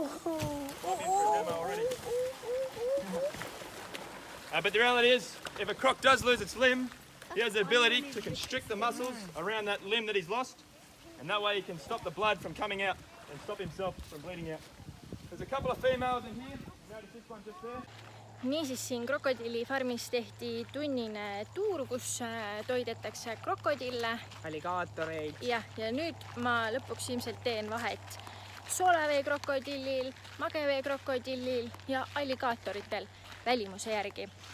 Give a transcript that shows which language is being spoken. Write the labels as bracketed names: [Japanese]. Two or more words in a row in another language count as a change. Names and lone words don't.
[English] Might be in for a demo already. But the reality is, if a croc does lose its limb, he has the ability to constrict the muscles around that limb that he's lost, and that way he can stop the blood from coming out and stop himself from bleeding out. There's a couple of females in here. Notice this one just there. [Estonian] Niisiis siin krokodillifarmis tehti tunnine tuur, kus toidetakse krokodille. Alligaatoreid. Ja nüüd ma lõpuks ilmselt teen vahet soolavee krokodillil, magevee krokodillil ja alligaatoritel välimuse järgi.